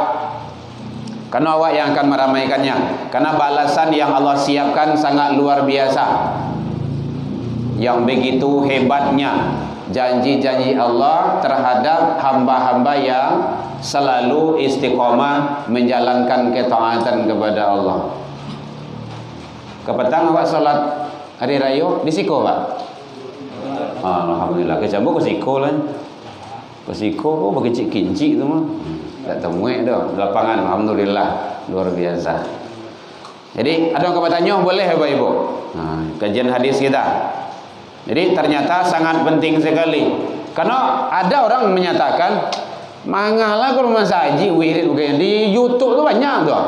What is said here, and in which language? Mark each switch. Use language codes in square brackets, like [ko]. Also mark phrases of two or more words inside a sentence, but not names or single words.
[id] Karena awak yang akan meramaikannya. Karena balasan yang Allah siapkan sangat luar biasa. Yang begitu hebatnya janji-janji Allah terhadap hamba-hamba yang selalu istiqomah menjalankan ketaatan kepada Allah. [min] Kepetang awak salat hari raya di siko Pak? Alhamdulillah, kecambu ke siko lah. Ke siko bagi cik-kincik tu mah. Tak temuik dah lapangan. [id] Alhamdulillah, luar biasa. Jadi ada yang bertanya boleh Bapak-ibu. Kajian hadis kita. Jadi ternyata sangat penting sekali. Karena ada orang menyatakan, [min] mangalah kalau masaji wirid begini di YouTube tu banyak tuh.